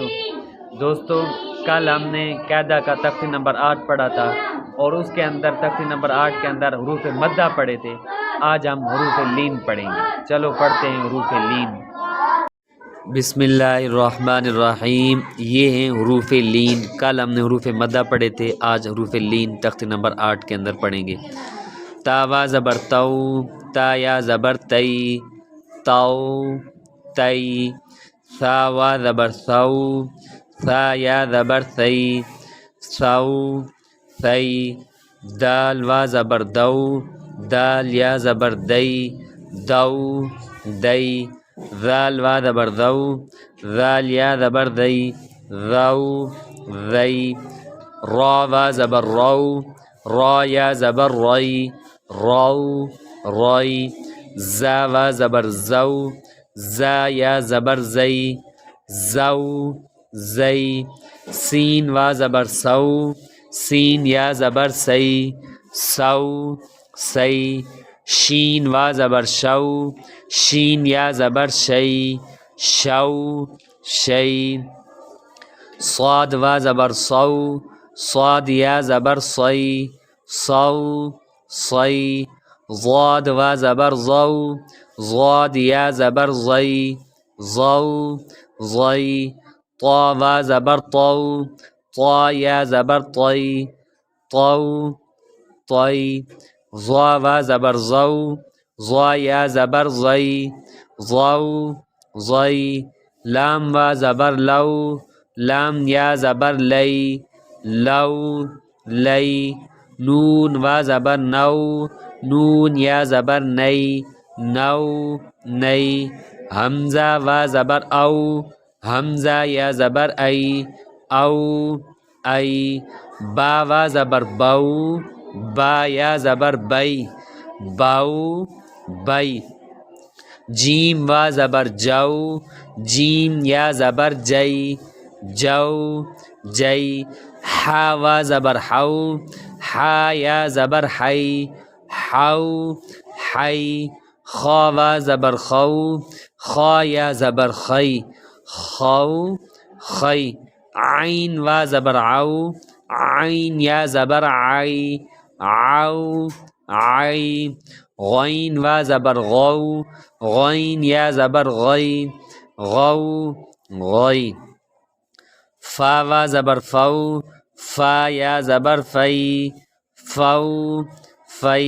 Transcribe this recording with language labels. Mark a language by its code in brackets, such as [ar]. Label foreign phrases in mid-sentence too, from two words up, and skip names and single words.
[ur] دوستو، کل ہم نے قاعدہ کا تختی نمبر 8 پڑھا تھا اور اس کے اندر تختی نمبر 8 کے اندر حروف مدہ پڑھے تھے۔ آج ہم حروف لین پڑھیں گے۔ چلو پڑھتے ہیں حروف لین۔ [ar] بسم اللہ الرحمن الرحیم۔ [ur] یہ ہیں حروف لین۔ کل ہم نے حروف مدہ پڑھے تھے، آج حروف لین تختی نمبر 8 کے اندر پڑھیں گے۔ تا وا زبر تو، تا یا زبر تی، تو تی۔ ثا وا زبر ثو، ثا یا زبر ثی، ثو ثی۔ دال وا زبر دو، دال یا زبر دی، دو دی۔ ذال وا زبر ذو، ذال یا زبر ذی، ذو ذی۔ را وا زبر رو، را یا زبر ری، رو ری۔ زا وا زبر زو، زا یا زبر زی، زو زی۔ سین وا زبر سو، سین یا زبر سی، سو سی۔ شین وا زبر شو، شین یا زبر شی، شو شی۔ صاد وا زبر صو، صاد یا زبر صی، صو صی۔ ضاد وا زبر ضو، ضاد یا زبر ضی، ضو ضی۔ طا وا زبر طو، طا یا زبر طی، طو طی۔ ظا وا زبر ضو، ضا یا زبر ضی، ضو ضی۔ لام وا زبر لو، لام یا زبر لی، لو لی۔ نون وا زبر نو، نون یا زبر نی، نو نی۔ حمزہ وا زبر او، حمزہ یا زبر ای، او ای۔ با وا زبر بو، با یا زبر بی، بو بی۔ جیم وا زبر جو، جیم یا زبر جی، جو جی۔ حا وا زبر حو، حا یا زبر حی، حو حی۔ خا وا زبر خو، خا یا زبر خی، خو خی۔ عین وا زبر عو، عین یا زبر عی، عو عی۔ غین وا زبر غو، غین یا زبر غی، غو غی۔ فا وا زبر فو، فا یا زبر فی، فو فی۔